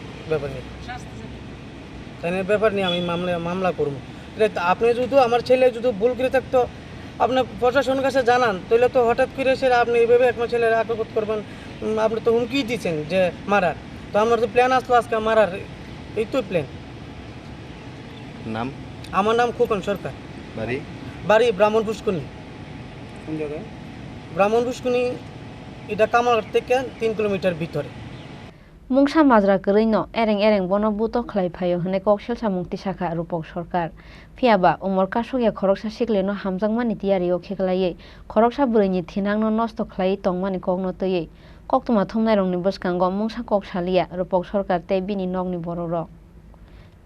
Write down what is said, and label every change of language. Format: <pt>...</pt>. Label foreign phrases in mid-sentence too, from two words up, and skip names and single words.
<bn>ব্যাপার নিয়ে আমি মামলা করব আপনি যদি আমার ছেলে যদি ভুল করে থাকতো আপনি প্রশাসনের কাছে জানান তাহলে তো হঠাৎ করে সেটা আপনি এইভাবে আপনার ছেলের আটক করবেন আপনি তো হুমকি দিচ্ছেন যে মারার তো আমার তো প্ল্যান আসলো আজকে মারার এই তো প্ল্যান নাম আমার নাম খোকন সরকার বাড়ি ব্রাহ্মণ পুষ্করণী কোন জায়গায় ব্রাহ্মণ পুষ্করণী এটা কামালঘাট থেকে 3 কিলোমিটার ভিতরে</bn> <trp>mungsa majra kwrwi no ereng bono buto khlai phaio hwnwi kok selsa mukti sakha Rupok Sarkar phiaba umor kasukya khoroksa sikle no hamjakmani tiyari o kheklaiwi khoroksa bwrwi ni thinang no nosto khlaiwi tongmani kokno twiwi koktwma thumnai rokni bwskango mungsa kok salia Rupok Sarkar tei bini nokni borok rok.</trp>